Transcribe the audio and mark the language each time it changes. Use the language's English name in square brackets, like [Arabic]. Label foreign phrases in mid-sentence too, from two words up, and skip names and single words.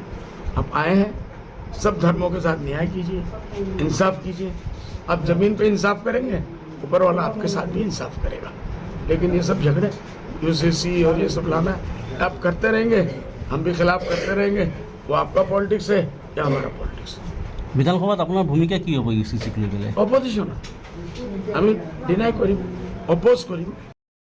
[Hindi] आप आए हैं, सब धर्मों के साथ न्याय कीजिए, इंसाफ कीजिए। आप जमीन पे इंसाफ करेंगे, ऊपर वाला आपके साथ भी इंसाफ करेगा। लेकिन ये सब झगड़े UCC और ये सब लाना आप करते रहेंगे, हम भी खिलाफ करते रहेंगे। वो आपका पॉलिटिक्स है या हमारा पॉलिटिक्स। [Assamese] বিধানসভাত আপোনাৰ ভূমিকা কি হ'ব UCC লৈ পেলাই? অপোজিশন আমি ডিনাই কৰিম, অপোজ কৰিম।